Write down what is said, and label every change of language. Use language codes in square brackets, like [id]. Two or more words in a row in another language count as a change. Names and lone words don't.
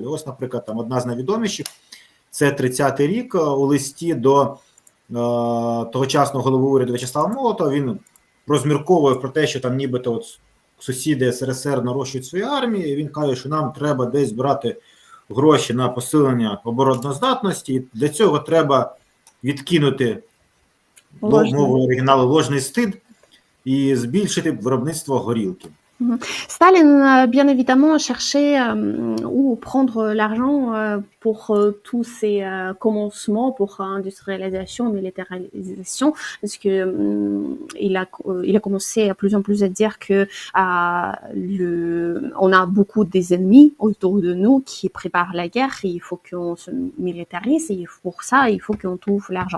[uk] Ось, наприклад, там одна з найвідоміших, це 30-й рік, у листі до тогочасного голови уряду В'ячеслава Молотова, він розмірковує про те, що там нібито от сусіди СРСР нарощують свої армії, і він каже, що нам треба десь брати гроші на посилення обороноздатності, і для цього треба відкинути мовою оригіналу [ru] ложний стид [uk] і збільшити виробництво горілки. [fr] Staline, bien évidemment, cherchait où prendre l'argent pour tous ces commencements, pour industrialisation, militarisation, parce que il a commencé à plus en plus à dire que on a beaucoup des ennemis autour de nous qui préparent la guerre, et il faut qu'on se militarise, et pour ça, il faut qu'on trouve l'argent.